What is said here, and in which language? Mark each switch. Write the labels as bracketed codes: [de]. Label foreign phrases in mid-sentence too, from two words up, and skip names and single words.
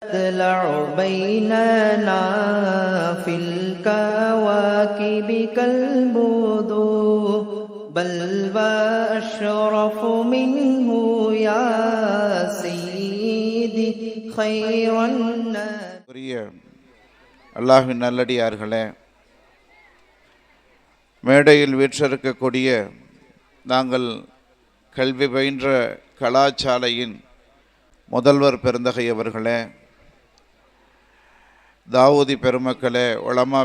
[ar] تطلع بيننا في الكواكب كالبدور بل وأشرف منه يا سيدي خير الناس. [ta] அல்லாஹ்வின் நல்லடியார்களே, மேடையில் வீற்றிருக்கக்கூடிய நாங்கள் கல்வி பயின்ற கலாசாலையின் முதல்வர் பெருந்தகை அவர்களே, தாவூதி பெருமக்களே, உலமா